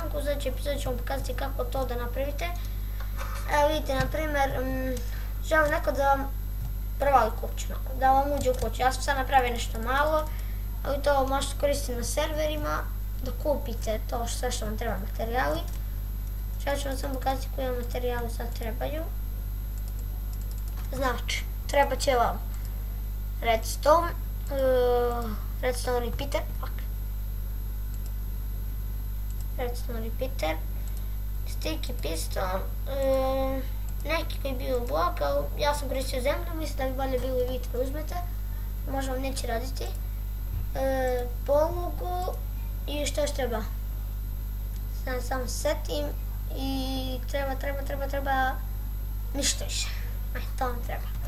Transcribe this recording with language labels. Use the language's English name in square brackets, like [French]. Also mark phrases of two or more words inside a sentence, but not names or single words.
[Serbian] U sljedećem epizodu ću vam pokazati kako to da napravite. Evo vidite, na primjer, želim neko da vam provali kuću, da vam uđe u kuću. Ja sam sad napravio nešto malo, ali to možete koristiti na serverima, da kupite to sve što vam treba materijali. Ja ću vam samo pokazati koji vam materijali sad trebaju. Znači, treba će vam [English] redstone, redstone repeater, redstone repeater, sticky piston, [Serbian] neki koji je bio blok, ali ja sam koristio zemlju, mislim da bi bolje bilo i vi to uzmete, možda vam neće raditi, polugu i što još treba, sad samo setim i treba ništa više, to vam treba.